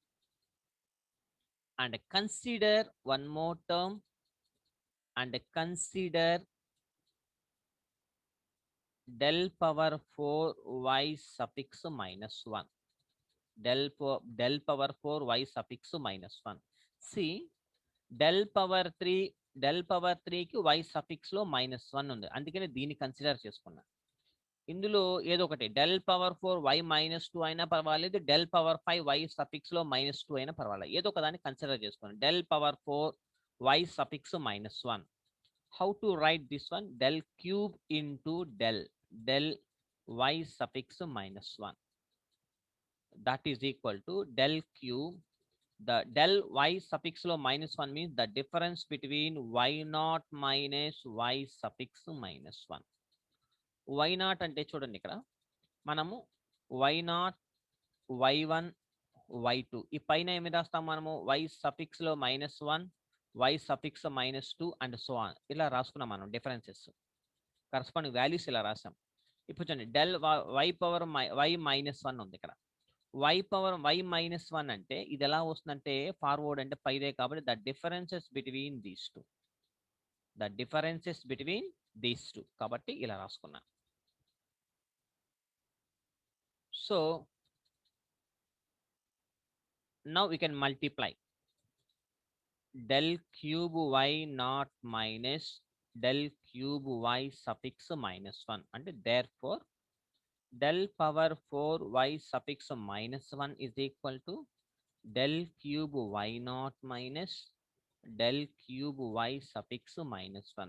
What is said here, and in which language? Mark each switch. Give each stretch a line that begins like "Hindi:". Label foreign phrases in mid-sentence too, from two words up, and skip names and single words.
English: And consider one more term, and consider del power 4 y suffix minus 1. Del power 4 y suffix minus 1. See, del power 3 కి y suffix లో minus 1
Telugu: ఉంది, అందుకని దీన్ని కన్సిడర్ చేసుకున్నా. ఇందులో ఏదో ఒకటి
English: del power 4 y minus 2
Telugu: అయినా పర్వాలేదు,
English: del power 5 y suffix
Telugu: లో
English: minus 2
Telugu: అయినా పర్వాలేదు, ఏదో ఒక దాన్ని కన్సిడర్ చేసుకోండి.
English: del power 4 y suffix minus 1. How to write this one? Del cube into del y suffix minus 1. That is equal to del cube. The del y suffix lo minus 1 means the difference between y naught minus y suffix minus 1. y naught
Telugu: అంటే చూడండి, ఇక్కడ మనము
English: y naught y1 y2
Telugu: ఈ పైన ఏమి రాస్తాం మనము
English: y suffix
Telugu: లో
English: minus 1 y suffix minus 2 and so on
Telugu: ఇలా రాసుకున్నాం మనం
English: differences, corresponding values
Telugu: ఇలా రాసాం. ఇప్పుడు చూడండి
English: del y power y minus 1
Telugu: ఉంది ఇక్కడ.
English: y power y minus 1
Telugu: అంటే ఇది ఎలా వస్తుందంటే ఫార్వర్డ్ అంటే పైదే, కాబట్టి
English: the differences between these two, the differences between these two,
Telugu: కాబట్టి ఇలా రాసుకున్నా.
English: so now we can multiply del cube y naught minus del cube y suffix minus 1 అంటే therefore del power 4 y suffix minus 1 is equal to del cube y naught minus del cube y suffix minus 1.